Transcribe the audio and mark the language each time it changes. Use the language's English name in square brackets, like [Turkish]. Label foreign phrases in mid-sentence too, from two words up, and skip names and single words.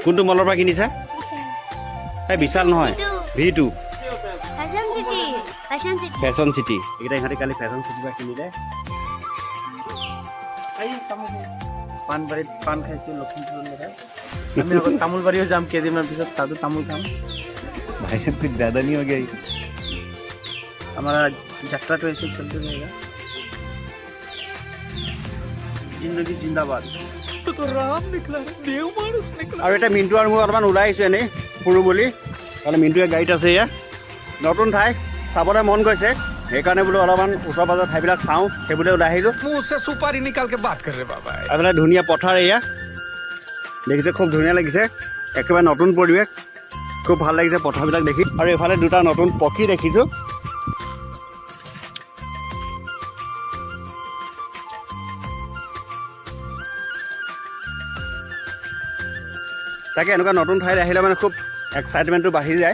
[Assamese] কোনটো মলৰ পৰা কিনিছা এই বিশাল নহয় V2 ফেশ্বন চিটি এইকেইটা ইহঁতে কালি ফেশ্বন চিটিৰ পৰা কিনিলে পাণবাৰীত পাণ খাইছোঁ লখিমপুৰৰ লৰাই আমি আকৌ তামোলবাৰীও যাম কেইদিনমান পিছত তাতো তামোল খাম [Hindi] भाई साहब कुछ ज़्यादा नहीं हो गया हमारा यात्रा तो ऐसे चलते रहेगा जिंदगी जिंदाबाद तो राम निकला देव मानुस निकला [Assamese] আৰু এটা মিণ্টু আৰু মই অলপমান ওলাই আহিছোঁ এনেই ফুৰোঁ বুলি কাৰণ মিণ্টুৱে গাড়ীত আছে এয়া নতুন ঠাই চাবলৈ মন গৈছে সেইকাৰণে বোলো অলপমান ওচৰ পাজৰ ঠাইবিলাক চাওঁ সেইবোলে ওলাই আহিলোঁ [Hindi] मुंह से सुपारी निकाल के बात कर रहे बाबा [Assamese] এইফালে ধুনীয়া পথাৰ এয়া দেখিছে খুব ধুনীয়া লাগিছে একেবাৰে নতুন পৰিৱেশ খুব ভাল লাগিছে পথাৰবিলাক দেখি আৰু এইফালে দুটা নতুন পক্ষী দেখিছোঁ তাকে এনেকুৱা নতুন ঠাইত আহিলে মানে খুব এক্সাইটমেণ্টটো বাঢ়ি যায়